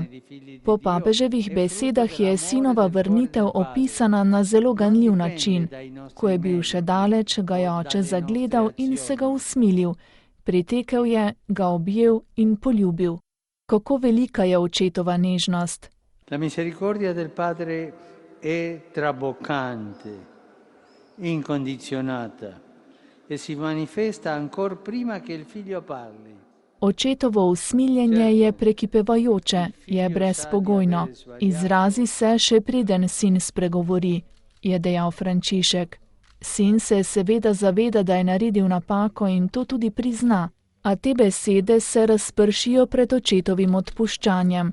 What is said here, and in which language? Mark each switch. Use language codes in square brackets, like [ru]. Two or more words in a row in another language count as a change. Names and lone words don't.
[sl] Po papeževih besedah je sinova vrnitev opisana na zelo ganljiv način. Ko je bil še daleč, ga je oče zagledal in se ga usmilil. Pritekel je, ga objel in poljubil. Kako velika je očetova nežnost! [it] La misericordia del Padre è traboccante, incondizionata e si manifesta ancor prima che il figlio parli. [sl] Očetovo usmiljenje je prekipevajoče, je brezpogojno. Izrazi se, še preden sin spregovori, je dejal Frančišek. Sin se seveda zaveda, da je naredil napako in to tudi prizna, a te besede se razpršijo pred očetovim odpuščanjem.